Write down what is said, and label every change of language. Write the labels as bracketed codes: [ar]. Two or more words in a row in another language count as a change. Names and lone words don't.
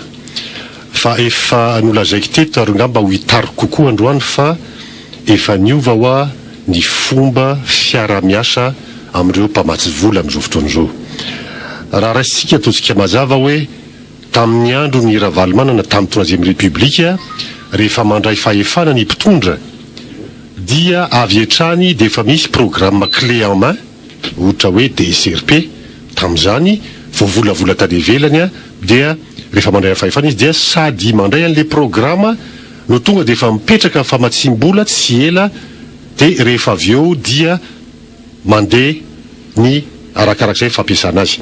[mg] Fa efa nolazaiko teto ary ngamba ho hitariko kokoa androany fa efa niova hoa ny fomba fiara-miasa amin'ireo mpamatsy vola amin'izao fotoan'izao. Raha raisitsika ataontsika mazava hoe tamin'ny andro ny Ravalomanana tamin'ny [fr] Troisième République [mg] rehefa mandray fahefana ny mpitondra dia avy hatrany dia efa misy [fr] programme clé en main [mg] ohatra hoe DSRP tamin'izany voavolavola tany ivelany dia rehefa mandray fahefana izy dia sady mandray an'le programme no tonga dia efa mipetraka famatsim-bola tsy ela dia rehefa avy eo dia mandeha ny arakarak'izay fampiasana azy.